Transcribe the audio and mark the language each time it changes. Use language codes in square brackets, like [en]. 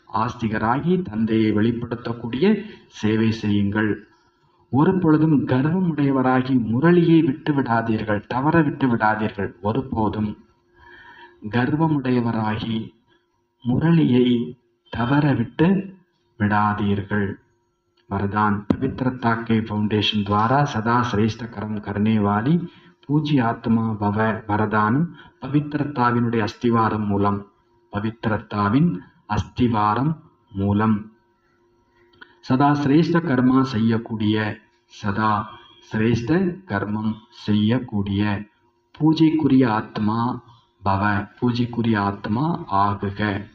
[ta] ஆஸ்திகராகி தந்தையை வெளிப்படுத்தக்கூடிய சேவை செய்யுங்கள். ஒரு பொழுதும் கர்வம் உடையவராகி முரளியை விட்டு விடாதீர்கள், தவற விட்டு விடாதீர்கள். ஒருபோதும் கர்வமுடையவராகி முரளியை தவற விட்டு விடாதீர்கள். [hi] वरदान पवित्रता के फाउंडेशन द्वारा सदा श्रेष्ठ कर्म करने वाली पूज्य आत्मा भव. [ta] वरदान पवित्रताविनुடைய அஸ்திவாரம் மூலம், பவித்திரத்தாவின் அஸ்திவாரம் மூலம் சதா சிரேஷ்ட கர்மா செய்யக்கூடிய, சதா சிரேஷ்ட கர்மம் செய்யக்கூடிய பூஜைக்குரிய ஆத்மா பவ, பூஜைக்குரிய ஆத்மா ஆகுக.